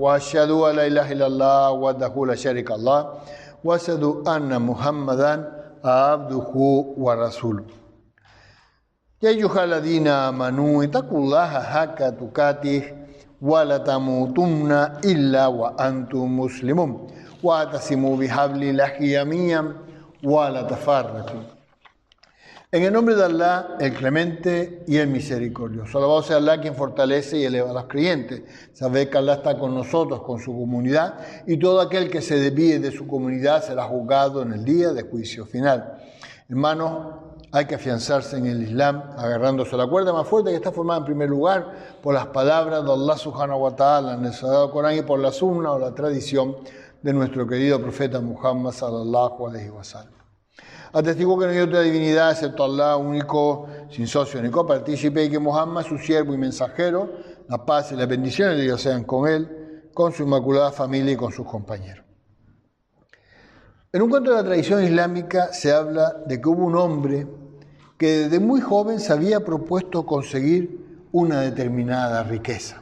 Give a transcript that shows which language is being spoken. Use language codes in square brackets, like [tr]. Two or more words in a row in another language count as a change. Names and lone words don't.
[ar] وأشهد أن لا إله إلا الله وحده لا شريك له وأشهد أن محمدا عبده ورسوله. يا أيها الذين آمنوا اتقوا الله حق تقاته وَلَا تَمُوتُنَّ إِلَّا وَأَنْتُمْ مُسْلِمُونَ وَاعْتَصِمُوا بِحَبْلِ اللَّهِ جَمِيعًا وَلَا تَفَرَّقُوا. [es] En el nombre de Allah, el clemente y el misericordioso. Alabado sea Allah, quien fortalece y eleva a los creyentes. Sabed que Allah está con nosotros, con su comunidad, y todo aquel que se desvíe de su comunidad será juzgado en el día de juicio final. Hermanos, hay que afianzarse en el Islam, agarrándose a la cuerda más fuerte que está formada en primer lugar por las palabras de Allah [ar] سبحانه وتعالى [es] en el Sagrado Corán y por la sunna o la tradición de nuestro querido profeta Muhammad [ar] صلى الله عليه وسلم. [es] Atestigo que no hay otra divinidad excepto Allah, único, sin socio ni copartícipe, y que Muhammad, su siervo y mensajero, la paz y las bendiciones de Dios sean con él, con su inmaculada familia y con sus compañeros. En un cuento de la tradición islámica se habla de que hubo un hombre que desde muy joven se había propuesto conseguir una determinada riqueza.